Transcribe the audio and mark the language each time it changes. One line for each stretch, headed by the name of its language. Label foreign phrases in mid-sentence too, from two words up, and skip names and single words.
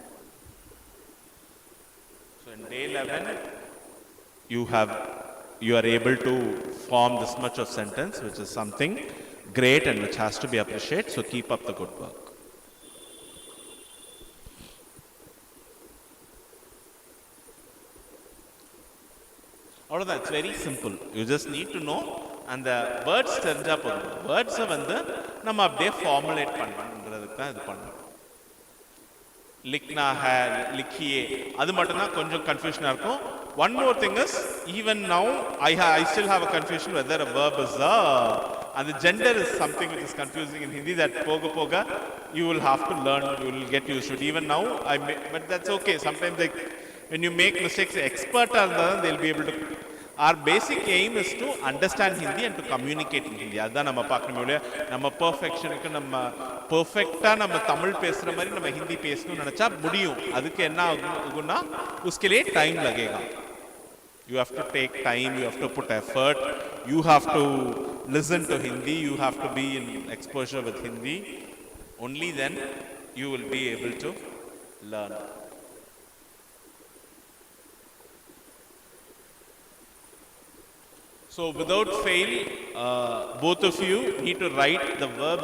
English: So in Day-11, you are able to form this much of sentence, which is something great and which has to be appreciated. So keep up the good work. All of that, it's very simple. You just need to know, and the words
Tamil: தெரிஞ்சா போதும். words வந்து நம்ம அப்படியே formulate பண்ணணும்ன்றதுக்கு தான் இது பண்ணணும்.
Hindi: लिखना है, लिखिए,
Tamil: அது மட்டும் தான் கொஞ்சம் கன்ஃபியூஷனா இருக்கும்.
English: One more thing is, even now I still have a confusion whether a verb is and the gender is something which is confusing in Hindi, that poga you will have to learn, you will get used to it. Even now but that's okay. Sometimes when you make mistakes, expert they'll be able to. Our basic aim is to understand Hindi and to communicate in Hindi.
Tamil: அதான் நம்ம பார்க்கணும். நம்ம பெர்ஃபெக்ஷனுக்கு நம்ம பெர்ஃபெக்ட்டா நம்ம தமிழ் பேசுற மாதிரி நம்ம ஹிந்தி பேசணும்னு நினைச்சா முடியும். அதுக்கு என்ன ஆகும்னா
Hindi: उसके लिए टाइम लगेगा.
English: You have to take time, you have to put effort, you have to listen to Hindi, you have to be in exposure with Hindi. Only then you will be able to learn. So without fail, both of you need to write the verbs.